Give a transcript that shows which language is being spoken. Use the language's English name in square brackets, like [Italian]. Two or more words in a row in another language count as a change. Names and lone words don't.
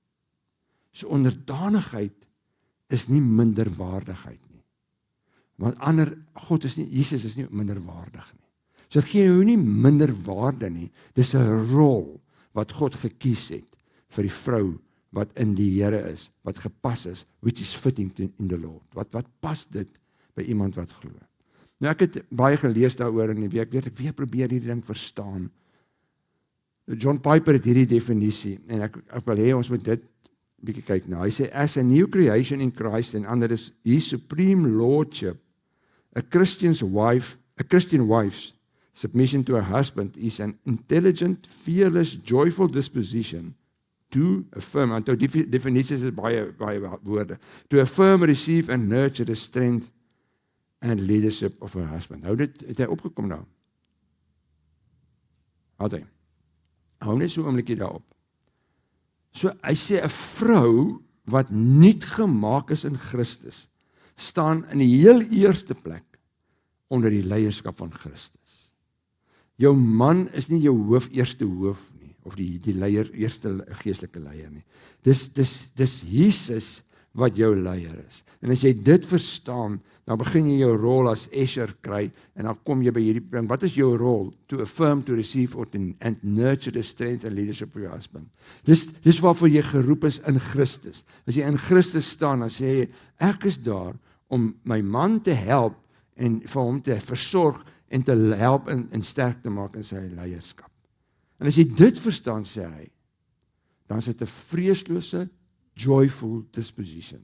[Afrikaans] So onderdanigheid is nie minderwaardigheid nie. Want God is nie, Jesus is nie minderwaardig nie. So dit gee jou nie minderwaarde nie, dis 'n rol wat God gekies het vir die vrou wat in die Here is, wat gepas is, [English] which is fitting in the Lord. [Afrikaans] Wat pas dit by iemand wat glo? Nou ek het baie gelees daaroor in die week, ek weer probeer hierdie ding verstaan. John Piper het hierdie definisie, en ek wil hê ons moet dit bietjie kyk nou. Hy sê, [English] as a new creation in Christ and under his supreme lordship, a Christian wife's submission to her husband is an intelligent, fearless, joyful disposition to affirm, [Afrikaans] en definities is baie woorde, [English] to affirm, receive and nurture the strength and leadership of her husband. [Afrikaans] Nou het hy opgekom nou. Hou net so 'n oombliekie daarop. So hy sê 'n vrou wat nuut gemaak is in Christus, staan in die heel eerste plek onder die leierskap van Christus. Jou man is nie jou eerste hoof nie, of die leier, eerste geestelike leier nie. Dis Jesus wat jou leier is. En as jy dit verstaan, dan begin jy jou rol as Esher kry, en dan kom jy by hierdie punt. Wat is jou rol? [English] To affirm, to receive, and nurture the strength and leadership of your husband. [Afrikaans] Dis waarvoor jy geroep is in Christus. As jy in Christus staan, dan sê jy, ek is daar om my man te help, en vir hom te versorg, en te help en sterk te maak in sy leierskap. En as jy dit verstaan, sê hy, dan is dit 'n vreeslose, [English] joyful disposition.